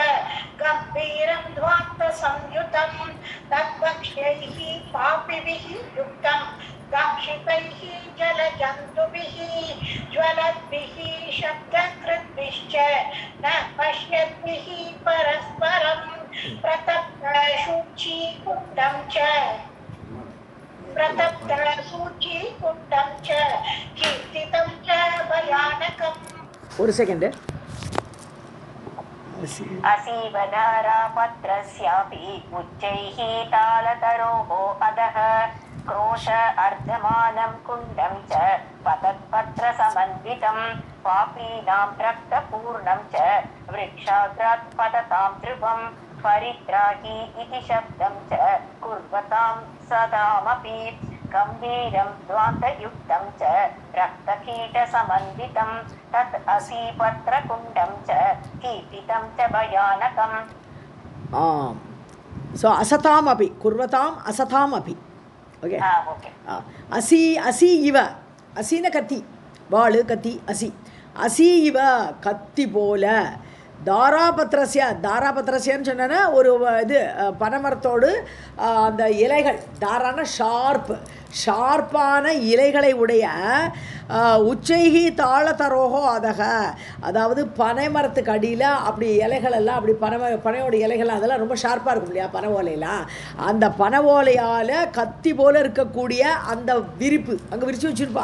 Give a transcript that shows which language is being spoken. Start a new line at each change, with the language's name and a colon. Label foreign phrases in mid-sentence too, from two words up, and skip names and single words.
Sanskrit: गम्भीरं ध्वान्त संयुतं तद्भक्ष्यैः पापिभिः युक्तं दाक्षितैः जलजन्तुभिः ज्वलद्भिः शब्दकृद्भिश्च न पश्यद्भिः परस्परं प्रतप्तशुचीकुण्डं च कीर्तितं च भयानकम्.
Tamil: ஒரு செகண்ட்.
Sanskrit: असीवनारापत्रस्यापि उच्चैः तालतरोः अधः क्रोश अर्धमानं कुण्डं च पतत्पत्रसमन्वितं पापीनां रक्तपूर्णं च वृक्षाग्रात् पततां ध्रुवं परित्राहि इति शब्दं च कुर्वतां सदामपि गम्भीरं द्वान्तयुक्तं च रक्तकीटसमन्वितं तत् असीपत्रकुण्डं च कीर्तितं च भयानकम्.
Tamil: ஆம். ஸோ
Sanskrit: असताम् अपि, कुर्वताम् असताम् अपि.
Tamil: ஓகே,
Sanskrit: असि इव,
Tamil: அசின கத்தி, வாளு கத்தி,
Sanskrit: असि इव
Tamil: கத்தி போல. தாராபத்திரசியான்னு சொன்னா ஒரு இது பனைமரத்தோடு அந்த இலைகள், தாரான ஷார்ப்பான இலைகளை உடைய
Sanskrit: उच्चैः तालतरोः अधः,
Tamil: அதாவது பனைமரத்துக்கு அடியில் அப்படி இலைகளெல்லாம் அப்படி பனையோட இலைகள் அதெல்லாம் ரொம்ப ஷார்ப்பாக இருக்கும் இல்லையா பனை ஓலையெல்லாம், அந்த பனை ஓலையால் கத்தி போல் இருக்கக்கூடிய அந்த விரிப்பு அங்கே விரித்து வச்சுருப்பா.